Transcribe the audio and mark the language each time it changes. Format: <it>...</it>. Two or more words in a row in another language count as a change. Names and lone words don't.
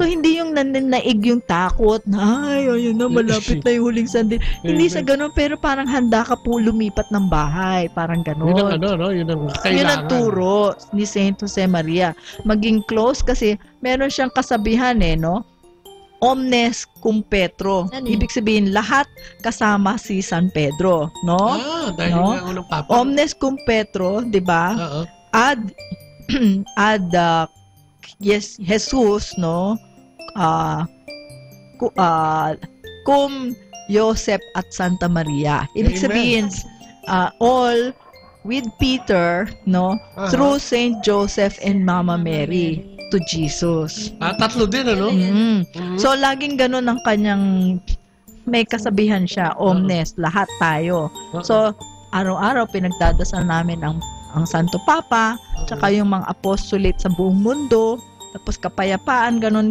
<tl>So hindi yung nananaig yung takot na ay ayun na malapit na yung huling sandali. Hindi sa ganun, pero parang handa ka po lumipat ng bahay, parang ganun. Yun ang ano, no? Yun ang kailangan. Yun ang turo ni Saint Jose Maria. Maging close kasi meron siyang kasabihan no?</tl> <la>Omnes cum Petro.</la> <tl>Ibig sabihin, lahat kasama si San Pedro, no? Dahil no? nga unang papa.</tl> <la>Omnes cum Petro,</la> <tl>di ba? Ad yes, Jesus, no?</tl> <la>Cum Joseph at Santa Maria.</la> <tl>Ibig</tl> <la>Amen.</la> <tl>sabihin,</tl> <en>all with Peter, no? Through Saint Joseph and Mama Mary to Jesus.</en> <tl>Tatlo din, ano? So, laging ganun ang kanyang may kasabihan siya, omnes, lahat tayo. So, araw-araw pinagdadasal namin ang Santo Papa, tsaka yung mga apostolate sa buong mundo, tapos kapayapaan, ganun.</tl>